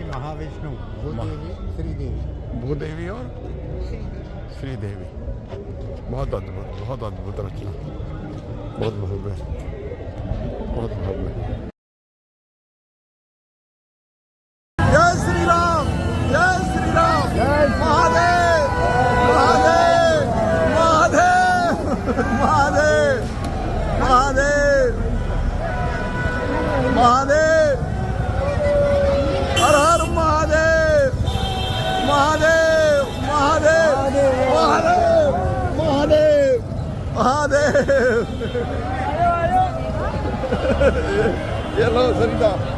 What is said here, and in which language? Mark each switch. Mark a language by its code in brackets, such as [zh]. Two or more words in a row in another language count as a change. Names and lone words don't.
[hi] महाविष्णु, भूदेवी, श्रीदेवी, भूदेवी और श्रीदेवी। बहुत अद्भुत, बहुत अद्भुत रचना, बहुत भव्य, बहुत भव्य। जय श्री राम, जय श्री राम, महादेव, महादेव, महादेव, महादेव, महादेव, महादेव, हर हर महादेव, महादेव, महादेव, महादेव, महादेव, ये लो सरिता।